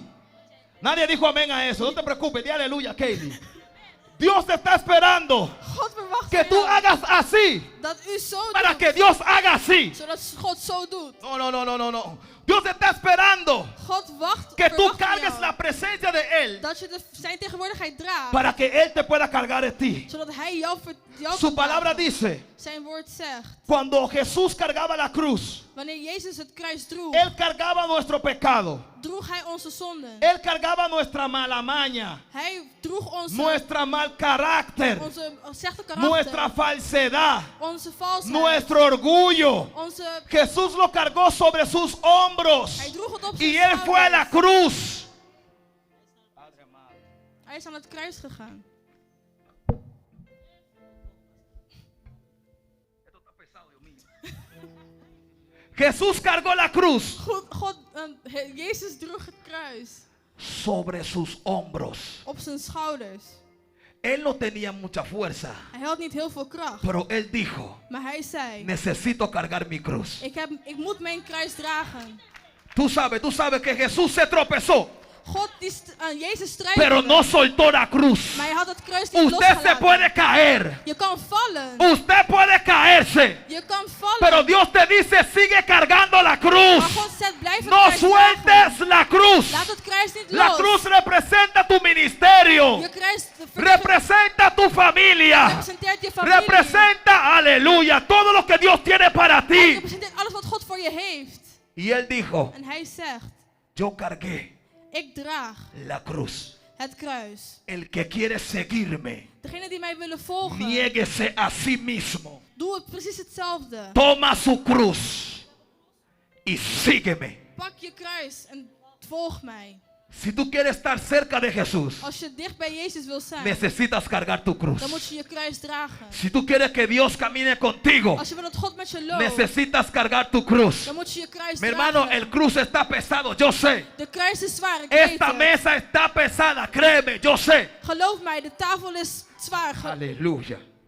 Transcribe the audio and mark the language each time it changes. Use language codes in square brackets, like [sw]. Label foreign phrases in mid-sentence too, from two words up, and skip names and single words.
[es] Nadie dijo amén a eso. No te preocupes, di aleluya, Katie. Dios te está esperando [nl] God verwacht [es] que [nl] van [es] tú [nl] jou [es] hagas así [nl] dat u zo [es] para [nl] doet, [es] que Dios haga así. [nl] zodat God zo doet. [es] No, no, no, no, no, no. Dios te está esperando [nl] God [es] que tú [nl] verwacht van [es] cargues [nl] jou [es] la presencia de Él [nl] dat je zijn tegenwoordigheid draagt, [es] para que Él te pueda cargar de ti. [nl] zodat hij jou [es] Su [nl] kan [es] palabra [nl] dragen. [es] dice, [nl] Zijn woord zegt, [es] cuando Jesús cargaba la cruz, [nl] wanneer Jezus het kruis droeg, [es] Él cargaba nuestro pecado. [nl] droeg hij onze zonden. [es] Él cargaba nuestra mala maña, [nl] Hij droeg onze, [es] nuestra mal carácter, [nl] onze slechte karakter, [es] nuestra falsedad, [nl] onze valsheid, [es] nuestro orgullo. [nl] onze... [es] Jesús lo cargó sobre sus hombros [nl] Hij droeg het op [es] y [nl] zijn [es] Él fue a la [nl] schouders. [es] cruz. [nl] Hij is aan het kruis gegaan. [es] Jesús cargó la cruz [nl] Jezus droeg het kruis [es] sobre sus hombros. [nl] op zijn schouders. [es] Él no tenía mucha fuerza, [nl] Hij had niet heel veel kracht, [es] pero Él dijo, [nl] maar hij zei, [es] necesito cargar mi cruz. [nl] ik moet mijn kruis dragen. [es] Tú sabes que Jesús se tropezó, [nl] God, Jezus [es] pero [nl] struikelde, [es] no soltó la cruz. [nl] maar hij had het kruis niet [es] Usted se [nl] losgelaten. [es] puede caer, [nl] Je kan vallen, [es] usted puede caerse, [nl] je kan vallen, [es] pero Dios te dice, sigue cargando la [nl] maar [es] cruz. [nl] God zegt, blijf het [es] No [nl] kruis dragen. [es] sueltes la cruz. [nl] Laat het kruis niet [es] La [nl] los. [es] cruz representa tu ministerio, [nl] Je kruis [es] representa tu familia, [nl] representeert je familie. [es] representa, aleluya, todo lo que Dios tiene para [nl] Hij [es] ti. [nl] representeert alles wat God voor je heeft. [es] Y Él dijo, [nl] En hij zegt, [es] yo cargué [nl] ik draag [es] la cruz. [nl] het kruis. [es] El que quiere seguirme, [nl] Degene die mij willen volgen, [es] niéguese a sí mismo. [nl] doe het precies hetzelfde. [es] Toma su cruz y sígueme. [nl] Pak je kruis en volg mij. [es] Si tú quieres estar cerca de Jesús, [nl] Als je dicht bij Jezus wil zijn, [es] necesitas cargar tu cruz. [nl] dan moet je je kruis dragen. [es] Si tú quieres que Dios camine contigo, [nl] Als je wil dat God met je loopt, [es] necesitas cargar tu cruz. [nl] dan moet je je kruis [es] Mi hermano, [nl] dragen. [es] el cruz está pesado, yo sé. [nl] De kruis is zwaar, ik weet [es] Esta [nl] het. [es] mesa está pesada, créeme, yo sé. [nl] Geloof mij, de tafel is zwaar. [es] Aleluya.